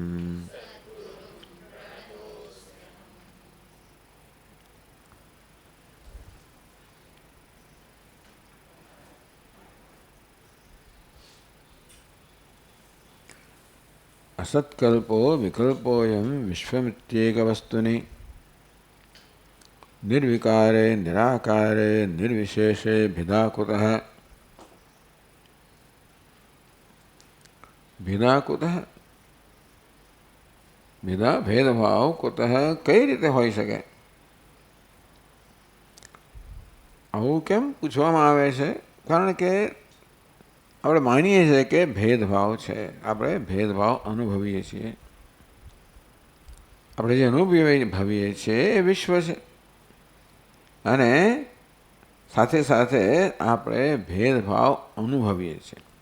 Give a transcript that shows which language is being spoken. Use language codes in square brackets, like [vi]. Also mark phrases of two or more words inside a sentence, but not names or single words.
[sa] असत्कल्पो विकल्पोऽयं विश्वमित्येकवस्तुनि निर्विकारे निराकारे निर्विशेषे भिदा कुतः। भिदा कुतः भिदा भेदभाव कुतः [gu] કઈ રીતે હોઈ શકે? આવું કેમ પૂછવામાં આવે છે? કારણ કે આપણે માનીએ છીએ કે ભેદભાવ છે, આપણે ભેદભાવ અનુભવીએ છીએ, આપણે જે અનુભવીએ છીએ એ વિશ્વ છે અને સાથે સાથે આપણે ભેદભાવ અનુભવીએ છીએ.